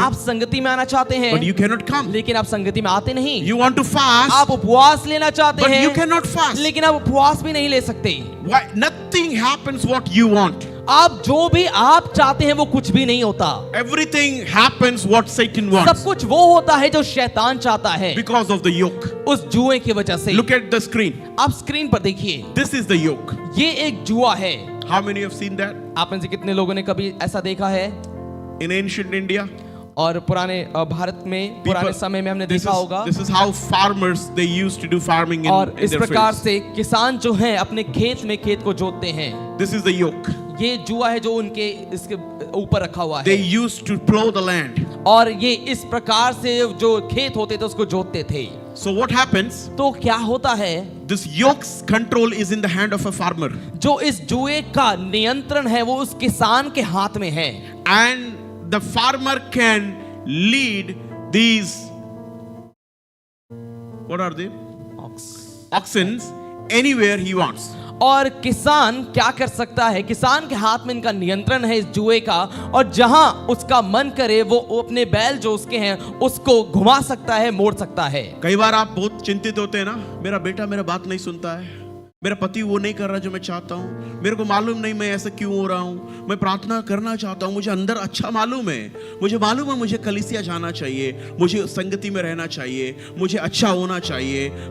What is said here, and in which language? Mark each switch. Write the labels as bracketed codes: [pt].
[hi] आप संगति में आना चाहते हैं, [en] but you cannot come. [hi] लेकिन आप संगति में आते नहीं। [en] You want to fast, [hi] आप उपवास लेना चाहते [en] but you [hi] हैं, [en] cannot fast. [hi] लेकिन आप उपवास भी नहीं ले सकते। [en] Why? Nothing happens what you want. [hi] आप जो भी आप चाहते हैं वो कुछ भी नहीं होता। [en] Everything happens what Satan [hi] सब [en] wants [hi] कुछ वो होता है जो शैतान चाहता है, [en] because of the yoke. [hi] उस जुए की वजह से। [en] Look at the screen. [hi] आप स्क्रीन पर देखिए, [en] This is the yoke. [hi] ये एक जुआ है। [en] How many have seen that? [hi] आप में से कितने लोगों ने कभी ऐसा देखा है? [en] In ancient India, [hi] और पुराने भारत में पुराने समय में हमने देखा होगा। [en] this is how farmers they used to do farming in, [hi] और [en] in [hi] इस [en] their [hi] प्रकार [en] fields. [hi] से किसान जो हैं अपने खेत में खेत को जोतते हैं। [en] This is the yoke. [hi] ये जुआ है जो उनके इसके ऊपर रखा हुआ [en] They [hi] है, [en] used to plow the land. [hi] और ये इस प्रकार से जो खेत होते थे उसको जोतते थे। [en] So what happens? [hi] तो क्या होता है, [en] This yoke's control is in the hand of a farmer, [hi] जो इस जुए का नियंत्रण है वो उस किसान के हाथ में है। [en] and the farmer can lead these, what are they? Oxen anywhere he wants. [hi] और किसान क्या कर सकता है, किसान के हाथ में इनका नियंत्रण है इस जुए का, और जहां उसका मन करे वो अपने बैल जो उसके हैं उसको घुमा सकता है, मोड़ सकता है। कई बार आप बहुत चिंतित होते हैं ना, मेरा बेटा मेरा बात नहीं सुनता है, मेरा पति वो नहीं कर रहा जो मैं चाहता हूँ, मेरे को मालूम नहीं मैं ऐसा क्यों हो रहा हूँ, मैं प्रार्थना करना चाहता हूँ, मुझे अंदर अच्छा मालूम है, मुझे कलीसिया जाना चाहिए, मुझे संगति में रहना चाहिए, मुझे अच्छा होना चाहिए।